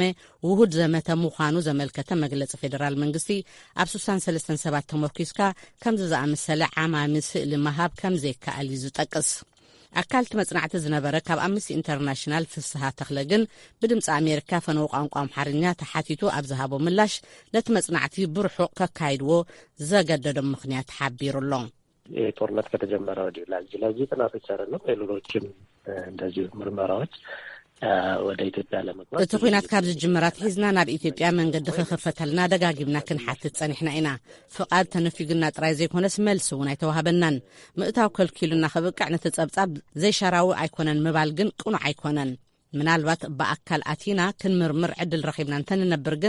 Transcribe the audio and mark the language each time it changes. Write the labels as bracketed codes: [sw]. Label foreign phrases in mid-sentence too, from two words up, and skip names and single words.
[ti] ውሁድ ዘመተ ምዃኑ ዘመልከተ መግለጺ ፌደራል መንግስቲ ኣብ 63 ሰባት ተመርኪስካ ከምዚ ዝኣመሰለ ዓማሚ ስእሊ መሃብ ከም ዘይከኣል እዩ ዝጠቅስ። ኣካልቲ መጽናዕቲ ዝነበረ ካብ ኣምነስቲ ኢንተርናሽናል ፍስሓ ተኽለ ግን ብድምፂ ኣሜሪካ ፈነው ቋንቋ ኣምሓርኛ ተሓቲቱ ኣብ ዝሃቦ ምላሽ ነቲ መጽናዕቲ ብርሑቕ ከካይድዎ ዘገደዶም ምክንያት ሓቢሩሎ። [am] ጦርነት ከተጀመረ ወዲህ ለዚህ ጥናቶች አይደለም ሌሎችም እንደዚሁ ምርመራዎች ወደ ኢትዮጵያ ለመግባት [ti] እቲ ኩናት ካብ ዝጅመራት ሒዝና ናብ ኢትዮጵያ መንገዲ ክኽፈተልና ደጋጊምና ክንሓትት ጸኒሕና ኢና። ፍቓድ ተነፊግና ጥራይ ዘይኮነስ መልሲ እውን ኣይተዋሃበናን። ምእታው ከልኪሉና ክብቃዕ ነቲ ጸብጻብ ዘይሻራዊ ኣይኮነን ምባል ግን ቅኑዕ ኣይኮነን። ምናልባት ብኣካል ኣቲና ክንምርምር ዕድል ረኺብና እንተንነብር ግን